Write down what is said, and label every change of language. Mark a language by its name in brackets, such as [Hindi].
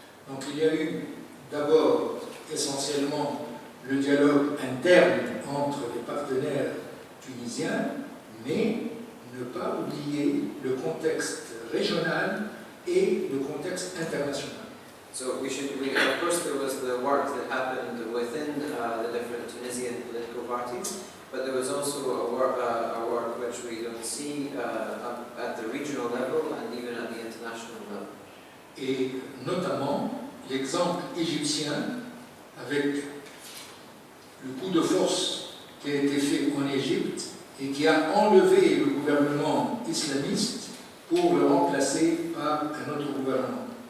[French] Donc il y a eu d'abord essentiellement le dialogue interne entre les partenaires tunisiens, mais ne pas oublier le contexte régional et le contexte international. [English] So of course there was the work that happened within the different Tunisian political parties, but there was also a work which we don't see at the regional level and even at the international level. [French] Et notamment l'exemple égyptien avec le coup de force qui a été fait en Égypte et qui a enlevé le gouvernement islamiste pour le remplacer par un autre gouvernement.